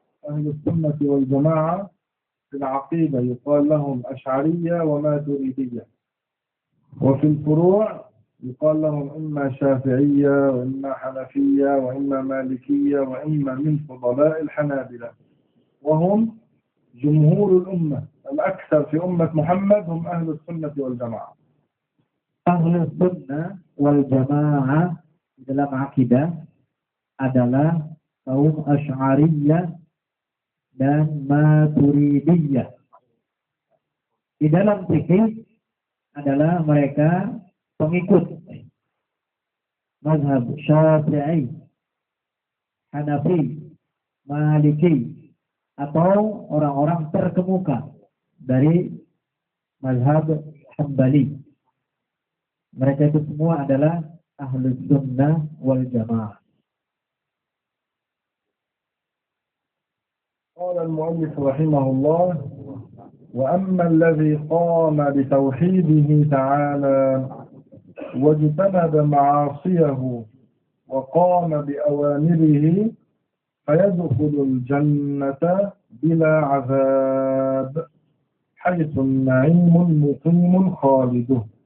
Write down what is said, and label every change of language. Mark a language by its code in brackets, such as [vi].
[ar] أهل السنة والجماعة في العقيدة يقال لهم أشعرية وماتريدية، وفي الفروع يقال لهم إما شافعية وإما حنفية وإما مالكية وإما من فضلاء الحنابلة، وهم جمهور الأمة. الأكثر في أمة محمد هم أهل السنة والجماعة. [id] أهل السنة والجماعة dalam akidah adalah kaum Asy'ariyah dan Maturidiyah. Di dalam fikih adalah mereka pengikut mazhab Syafi'i, Hanafi, Maliki, atau orang-orang terkemuka dari mazhab Hambali. Mereka itu semua adalah Ahlus Sunnah wal Jamaah. [ar] قال المؤلف رحمه الله: وأما الذي قام بتوحيده تعالى واجتنب معاصيه وقام بأوامره فيدخل الجنة بلا عذاب حيث النعيم المقيم خالده.